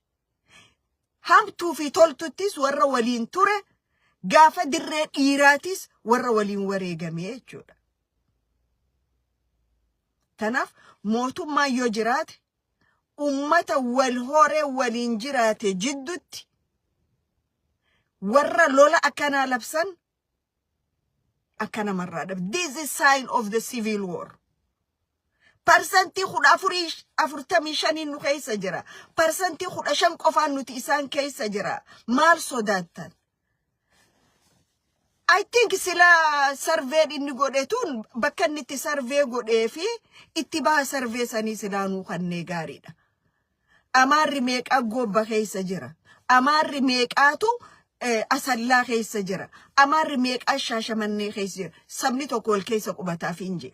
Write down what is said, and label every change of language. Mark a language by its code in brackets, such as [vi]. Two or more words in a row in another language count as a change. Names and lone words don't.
[om] Hamtuu fi toltuttis warra waliin ture gaafa dirree dhiiraatis warra waliin wareegame jechuudha. Tanaaf mootummaan yoo jiraate ummata wal horee waliin jiraate jidduutti warra lola akkana labsan akkana marraadha. [en] This is sign of the civil war. [om] Parsantii 45 nu keessa jira. Parsantii 15 qofaan nuti isaan keessa jira. Maal sodaattan? [en] I think [om] sila survey inni godhetun bakka inni itti survey godhee fi itti baha survey sanii silaanuu kannee gaariidha. Amaarri meeqaa gobba keessa jira. Amaarri meeqaatu asallaa keessa jira. Amaarri meeqaa shaashamannee keessa jira. Sabni tokko wal keessa qubataaf hinje.